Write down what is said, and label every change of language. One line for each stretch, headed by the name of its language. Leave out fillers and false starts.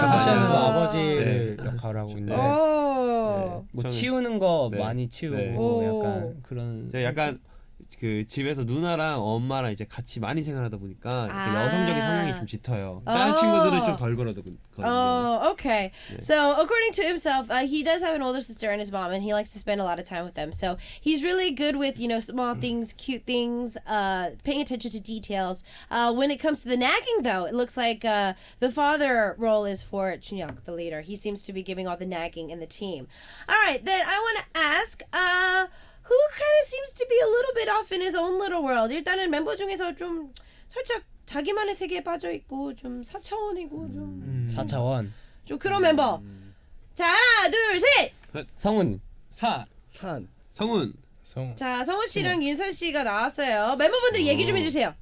Korean: 핫샷에서 아버지를 역할을 하고 있는데 뭐 치우는 거 많이 치우고 약간 그런. 약간 그 집에서 누나랑 엄마랑 이제 같이 많이 생활하다 보니까 여성적인 성향이 좀 짙어요. 다른 친구들은 좀 덜 그러거든요.
English: Okay. Yeah. So according to himself, he does have an older sister and his mom, and he likes to spend a lot of time with them. So he's really good with, you know, small things, cute things, paying attention to details. When it comes to the nagging, though, it looks like the father role is for Chunhyuk, the leader. He seems to be giving all the nagging in the team. All right, then I want to ask, who kind of seems to be a little bit off in his own little world.
Korean: 일단은 멤버 중에서 좀 살짝 자기만의 세계에 빠져 있고 좀 4차원이고 좀 4차원. 좀 그런 멤버. 자, 하나, 둘, 셋. 성훈. 산. 성훈. 자, 성훈 씨랑 윤선 씨가 나왔어요. 멤버분들 얘기 좀 해주세요.